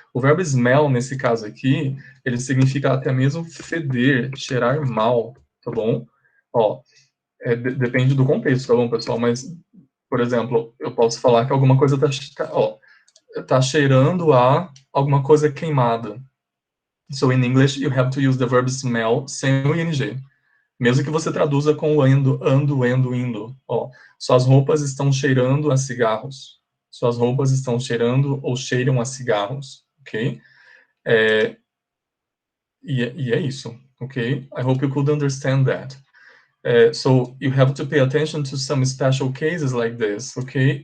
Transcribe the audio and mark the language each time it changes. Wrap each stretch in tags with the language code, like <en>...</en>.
<pt>O verbo smell, nesse caso aqui, ele significa até mesmo feder, cheirar mal, tá bom? Ó, depende do contexto, tá bom, pessoal? Mas, por exemplo, eu posso falar que alguma coisa tá cheirando a alguma coisa queimada.</pt> <en>So, in English, you have to use the verb smell</en> <pt>sem o ing. Mesmo que você traduza com o ando, indo. Ó, suas roupas estão cheirando a cigarros. Suas roupas estão cheirando ou cheiram a cigarros, ok? E é isso, ok?</pt> <en>I hope you could understand that. So, you have to pay attention to some special cases like this, ok?</en>